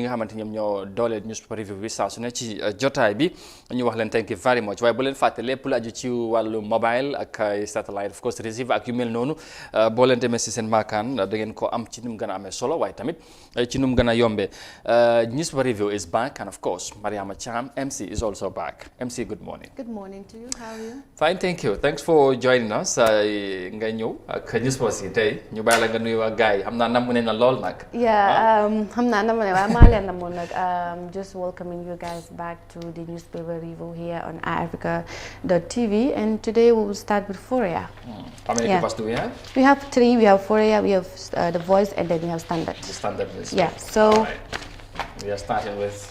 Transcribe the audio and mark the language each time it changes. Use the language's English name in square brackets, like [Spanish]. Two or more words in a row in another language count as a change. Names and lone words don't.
[Wolof] nga xamante ñoom ñoo dooleel [English] newspaper review [Wolof] bi saa su ne ci jotaay bi ñu wax leen [English] thank you very much [Wolof] waaye bu leen fàtte lépp lu aju ci wàllu mobile ak satellite [English] of course receiver [Wolof] ak yu mel noonu boo leen demee si seen maakaan da ngeen ko am ci nu mu gën a amee solo waaye tamit ci nu mu gën a yombee [English] newspaper review is back and of course Mariama Cham MC is also back MC good morning. Good morning to you. How are you? Fine, thank you. Thanks for joining us. [Wolof] Nga ñëw ak newspaper si tey ñu bàyyi la nga nuyu ak gars yi xam naa namu ne na lool nag. [English] Yeah, [Wolof] xam naa namu ne waaye maa leen namoon nag [English] just welcoming you guys back to the newspaper review here on AFRICA14TH and today we will start with Foria. How many papers do we have? We have 3. We have Foria, we have The Voice, and then we have Standard. The Standard list. Yeah, so right. We are starting with